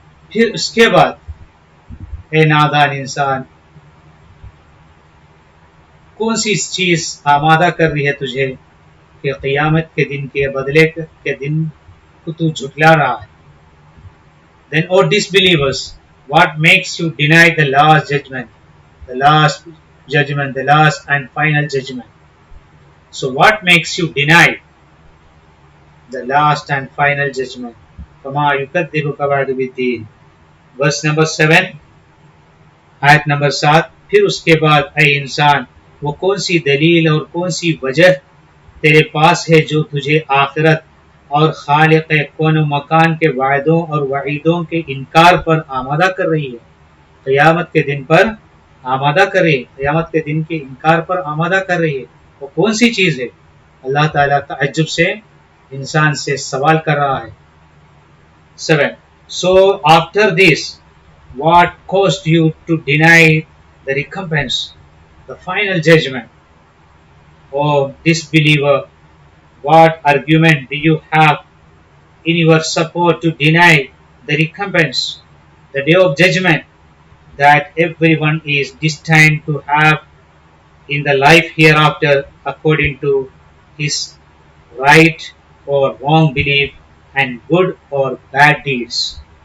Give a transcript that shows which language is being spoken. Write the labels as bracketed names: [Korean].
[Urdu] پھر اس کے بعد اے نادان انسان، کون سی چیز آمادہ کر رہی ہے تجھے کہ قیامت کے دن کے بدلے کے دن کو تو جھٹلا رہا ہے. [English] Then O disbelievers, what makes you deny the last judgment, the last and final judgment? So what makes you deny the last and final judgment? [Arabic] فَمَا يُكَذِّبُكَ بَعْدُ بِالدِّينِ. [English] Verse number 7, [Urdu] آیت نمبر 7. پھر اس کے بعد اے انسان، وہ کون سی دلیل اور کون سی وجہ تیرے پاس ہے جو تجھے آخرت اور خالق کون و مکان کے وعدوں اور وعیدوں کے انکار پر آمادہ کر رہی ہے، قیامت کے دن پر آمادہ کر رہی ہے، قیامت کے دن کے انکار پر آمادہ کر رہی ہے. وہ کون سی چیز ہے؟ اللہ تعالیٰ تعجب سے انسان سے سوال کر رہا ہے. 7. [English] So after this, what caused you to deny the recompense, the final judgment? O disbeliever, what argument do you have in your support to deny the recompense, the day of judgment that everyone is destined to have in the life hereafter according to his right or wrong belief and good or bad deeds?